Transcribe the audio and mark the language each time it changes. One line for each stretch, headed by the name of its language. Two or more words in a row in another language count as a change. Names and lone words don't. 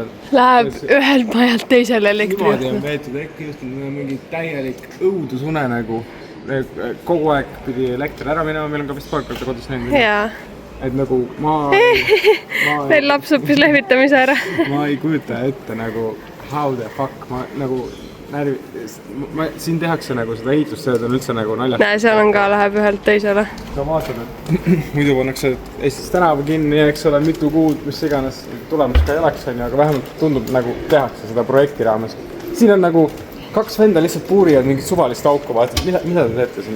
Estonian: Läheb ühelt majalt teisele elektri. Niimoodi on veetud äkki just mingi täielik õudusune nagu. Kogu aeg pidi elekter ära minema, meil on ka vist parkalt kodus näinud. Jaa. Et nagu Veel laps õppis lehvitamise ära. Ma ei kujuta ette nagu
English: how the fuck,
Estonian: ma nagu siin tehakse nagu seda ehitustööd on üldse nagu naljast. Näe, seal on ka, läheb ühelt teisele. Sa vaatad, et muidu pannakse Eestis tänava kinni, eks ole, mitu kuud, mis iganes tulemus ka ei oleks, aga vähemalt tundub nagu tehakse seda projekti raames. Siin on nagu 2 venda lihtsalt puurivad mingit suvalist auku, vaatad, mida te teete siin?